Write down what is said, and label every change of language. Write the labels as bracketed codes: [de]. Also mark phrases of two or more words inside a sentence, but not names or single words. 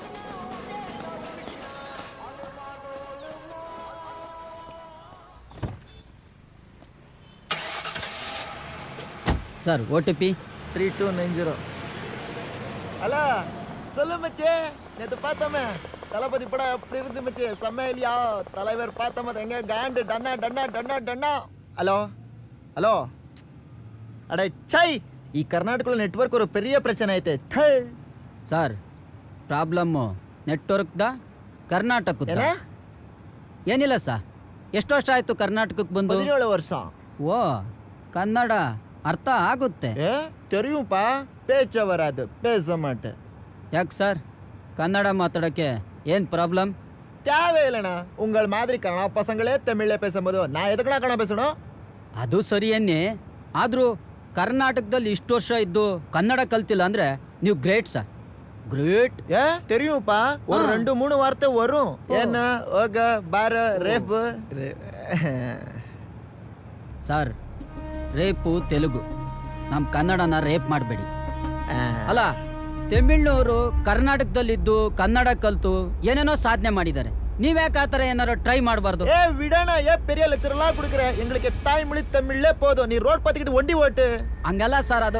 [en] sir OTP [ta] 3290. ஹலோ சொல்லு மச்சி. நேற்று பார்த்தோமே தளபதி படம் எப்படி இருந்து மச்சி? செம்ம இல்லையா? தலைவர் பார்த்தோம் எங்க காண்டு டன்னா டன்னா டன்னா டன்னா. [en] hello hello [kn] ಅಡೆ ಛೈ ಈ ಕರ್ನಾಟಕದ ನೆಟ್ವರ್ಕ್ [ta] ஒரு பெரிய பிரச்சனை [kn] ಐತೆ. ಸರ್ ಪ್ರಾಬ್ಲಮ್ಮು ನೆಟ್ವರ್ಕ್ದ ಕರ್ನಾಟಕದ ಏನಿಲ್ಲ ಸರ್. ಎಷ್ಟು ವರ್ಷ ಆಯ್ತು ಕರ್ನಾಟಕಕ್ಕೆ ಬಂದು? 17 ವರ್ಷ. ಓ ಕನ್ನಡ ಅರ್ಥ ಆಗುತ್ತೆ. [ta] தெரியும்ப்பா, பேச்ச வராது, பேச மாட்டேன். [kn] ಯಾಕೆ ಸರ್ ಕನ್ನಡ ಮಾತಾಡೋಕ್ಕೆ ಏನು ಪ್ರಾಬ್ಲಮ್? [ta] தேவையில்லைண்ணா, உங்கள் மாதிரி கன்னட பசங்களே தமிழ்ல பேசும்போது நான் எதுக்குண்ணா கನ್ನಡ பேசணும்? [kn] ಅದು ಸರಿಯನ್ನೇ, ಆದರೂ ಕರ್ನಾಟಕದಲ್ಲಿ ಇಷ್ಟು ವರ್ಷ ಇದ್ದು ಕನ್ನಡ ಕಲ್ತಿಲ್ಲ ಅಂದರೆ ನೀವು [en] great sir, [kn] ಗ್ರೇಟ್. [ta] தெரியும்ப்பா, ஒரு 2-3 வார்த்தை வரும். என்ன [kn] ಹೋಗ ಬಾರ ರೇಪ್. ಸರ್ ರೇಪು ತೆಲುಗು, ನಮ್ಮ ಕನ್ನಡನ ರೇಪ್ ಮಾಡಬೇಡಿ. ಅಲ್ಲ ತಮಿಳ್ನವರು ಕರ್ನಾಟಕದಲ್ಲಿದ್ದು ಕನ್ನಡ ಕಲ್ತು ಏನೇನೋ ಸಾಧನೆ ಮಾಡಿದ್ದಾರೆ. ನೀವ್ಯಾಕೆ ಆ ಥರ ಏನಾರು ಟ್ರೈ ಮಾಡಬಾರ್ದು? [ta] விடண பெரிய லெக்சர்லாம் கொடுக்குற, எங்களுக்கு தாய்மொழி தமிழ்லே போதும். நீ ரோட் பார்த்துக்கிட்டு ஒண்டி ஓட்டு. [kn] ಹಂಗಲ್ಲ ಸರ್ ಅದು.